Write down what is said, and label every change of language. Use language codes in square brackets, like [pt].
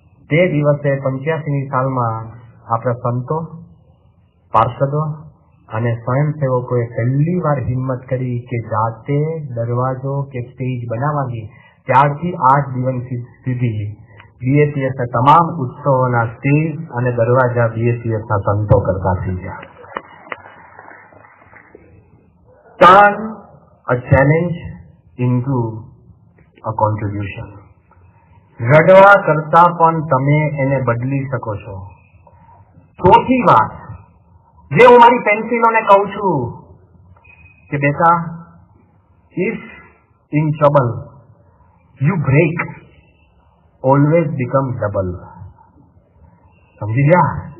[gu] તે દિવસે 85 સાલમાં આપણા સંતો, પાર્ષદો અને સ્વયંસેવકોએ પહેલી વાર હિંમત કરી કે જાતે દરવાજો કે સ્ટેજ બનાવવાની. ત્યારથી આજ દિવસ સુધી બીએપીએસના તમામ ઉત્સવોના સ્ટેજ અને દરવાજા બીએપીએસના સંતો કરતા થઈ ગયા. [en] Turn a challenge into a contribution. [gu] રડવા કરતા પણ તમે એને બદલી શકો છો. ચોથી વાત જે હું મારી પેન્સિલોને કહું છું કે બેટા, [en] if in trouble you break, always become double. [gu] સમજી ગયા?